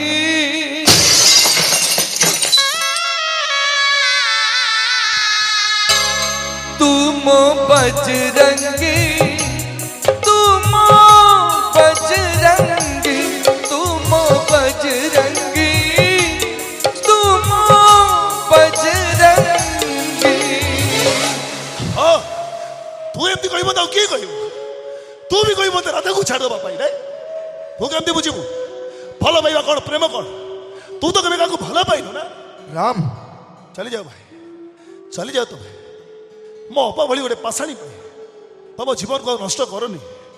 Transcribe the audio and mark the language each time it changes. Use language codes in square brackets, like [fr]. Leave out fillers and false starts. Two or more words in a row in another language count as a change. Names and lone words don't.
[hi] तुम बजरंगी तुम बजरंगी तुम बजरंगी तुम बजरंगी। [or] ତୁ ଏମିତି କହିବ ତ ଆଉ କିଏ କହିବ? ତୁ ବି କହିବ ମତେ ରାଧାକୁ ଛାଡ଼ିଦେବା ପାଇଁ ନାଇଁ? ତୁ କେମିତି ବୁଝିବୁ ଭଲ ପାଇବା କ'ଣ ପ୍ରେମ କ'ଣ? ତୁ ତ କେବେ କାହାକୁ ଭଲ ପାଇନୁ ନା। राम ଚାଲିଯାଅ ଭାଇ ଚାଲିଯାଅ ତମେ। ମୋ ଅପା ଭଳି ଗୋଟେ ପାଷାଣୀ ପାଇଁ ତମ ଜୀବନକୁ ଆଉ ନଷ୍ଟ କରନି।